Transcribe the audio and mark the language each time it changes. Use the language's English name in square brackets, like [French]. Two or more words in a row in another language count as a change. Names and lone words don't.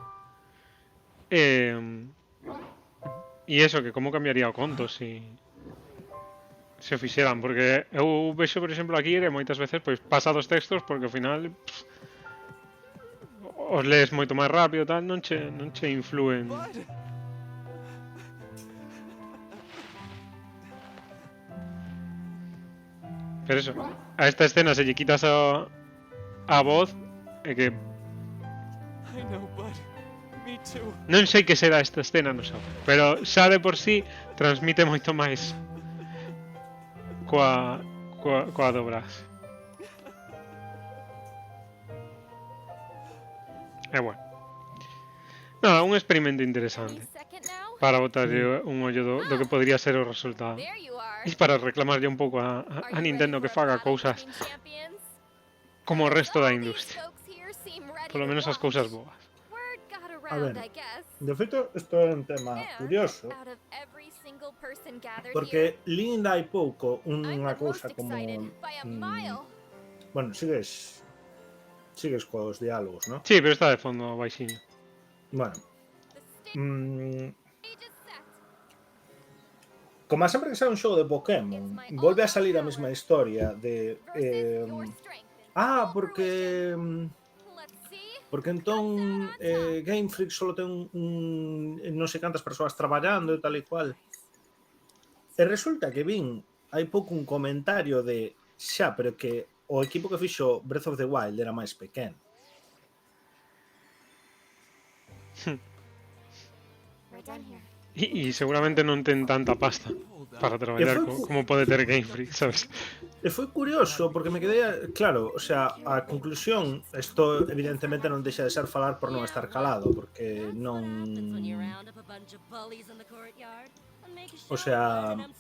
[Galician] E eso, que como cambiaría o conto se o fixeran, porque eu vexo, por exemplo, aquí que moitas veces pois pasa dos textos porque ao final os lees moito máis rápido tal, non che influen. Pero eso, a esta escena se lle quitas a voz e que [English] I know, bud. Me too. [Galician] non sei que será esta escena no xogo, pero xa de por sí transmite moito máis coa dobraxe. E bueno. Nada, un experimento interesante [English] Second now? [Galician] para botarlle un ollo do que podría ser o resultado. [English] There you are. [Galician] E para reclamarlle un pouco a [English] Are you [Galician] Nintendo [English] ready [Galician] que [English] for a [Galician] faga [English] battle [Galician] cousas [English] between champions? [Galician] como o resto da [English] All these [Galician] industria. [English] folks here seem ready [Galician] Polo [English] to [Galician] menos as [English] watch. [Galician] cousas boas. [English] Word got [Galician] A [English] around, [Galician] ver, [English] I guess. [Galician] de feito, isto é un tema [English] And [Galician] curioso, [English] out of every single person gathered here, [Galician] porque lín hai pouco [English] I'm [Galician] unha [English] the most [Galician] cousa como... [English] excited by a mile. [Galician] Bueno, sigues cos diálogos, ¿no? Sí, pero está de fondo baixiño. Bueno, [English] The mm, stage is set. [Galician] como sempre que sea un xogo de Pokémon, volve a salir a mesma historia de... [English] Versus your strength and full [Galician] porque... [English] fruition. Let's see. [Galician] Porque entón Game Freak solo ten non sei cantas persoas traballando e tal e cual. E resulta que vin hai pouco un comentario de xa, pero que o equipo que fixo Breath of the Wild era máis pequeno. [English] We're done here. [Galician] E seguramente non ten tanta pasta para traballar como pode ter Game Freak, sabes? E foi curioso, porque me quedei... Claro, o sea, a conclusión, isto evidentemente non deixa de ser falar por non estar calado, porque non... O sea...